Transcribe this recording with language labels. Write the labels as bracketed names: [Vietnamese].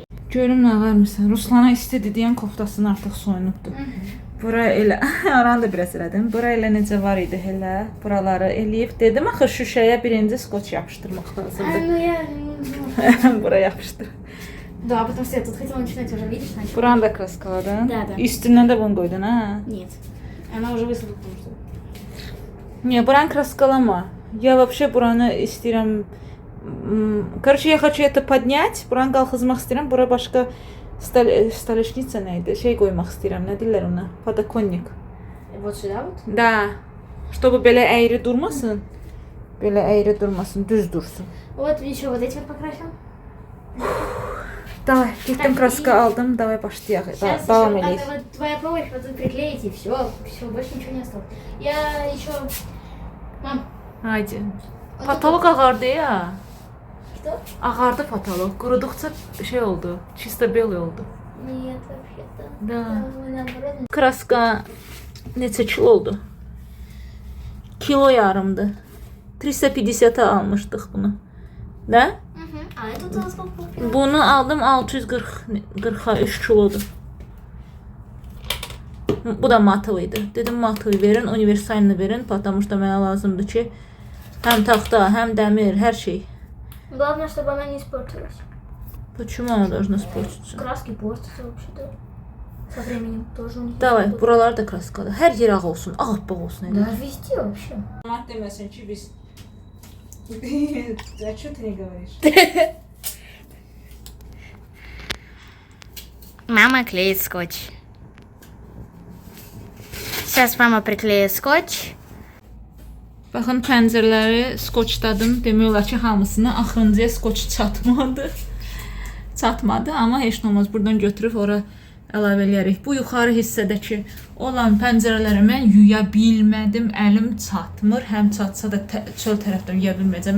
[Azerbaijani] Görüm nə varmısan? Ruslana istedi deyən koftasını artıq soyunubdu. Bura elə, aranı da biraz elədim. Bura elə necə var idi elə, buraları eləyib. Dedim, axı şüşəyə birinci skoç yapışdırmaq lazımdır. [Russian] Ну я... [Azerbaijani] Bura yapışdır. [Russian] Да, потому что я тут хотела начинать уже, видишь, начала. [Azerbaijani] Buranı da kraskaladın. [Russian] Da, da. [Azerbaijani] Üstündən də bunu qoydun, hə? [Russian] Нет. Она уже высохла, потому что... [Azerbaijani] Niyə, buranı kraskalama. [Russian] Я вообще [Azerbaijani] buranı istəyirəm... [Russian] Короче, я хочу это поднять. [Azerbaijani] Buranı qalxızmaq istəyirəm. Bura başqa stolешница nə idi? Şey qoymaq istəyirəm. Nə deyirlər ona? Подоконник. [Russian] Вот сюда вот? Da. Чтобы [Azerbaijani] belə əyri durmasın. Belə əyri durmasın, düz dursun. [Russian] Вот еще вот эти вот покрасим. Давай, [Azerbaijani] getdim kraska aldım. Давай başlayaq. [Russian] Сейчас [Azerbaijani] Davam [Russian] еще [Azerbaijani] edək. [Russian] вот твоя помощь вот тут приклеить и все. Все, больше ничего не осталось. Я еще... Мам, [Azerbaijani] Haydi. Patolog ağardı ya. [Russian] что? [Azerbaijani] Ağardı patolog. Quruduqca şey oldu. [Russian] Чисто белый [Azerbaijani] oldu. [Russian] Нет, вообще-то. Да. Наоборот. [Azerbaijani] Kraska neçə kilo oldu? Kilo yarımdı. 350'a almışdıq bunu. Nə? Угу. А это у нас сколько? Bunu aldım 640'a 3 kilodur. Bu da matov idi. Dedim matovu verin, universalini verin. [Russian] Потому что [Azerbaijani] mənə lazımdır ki, həm taxta, həm dəmir, hər şey. [Russian] Главное, чтобы она не испортилась. Почему она должна испортиться? Краски портятся вообще-то. Со временем тоже у них. [Azerbaijani] Davay, buralar da kraskalı. Hər yer ağ olsun, ağappaq olsun. [Russian] Да, везде вообще. [Azerbaijani] Mart deməsin ki, biz... [Russian] Зачем ты не говоришь? Мама клеит скотч. Сейчас мама приклеит скотч. [Azerbaijani] Baxın, pəncərələri skoçladım. Demək olar ki, hamısını axırıncıya skoç çatmadı. Çatmadı, amma heç nə olmaz. Buradan götürüb ora əlavə eləyərik. Bu yuxarı hissədəki olan pəncərələri mən yuya bilmədim. Əlim çatmır. Həm çatsa da çöl tərəfdən yuya bilməyəcəm.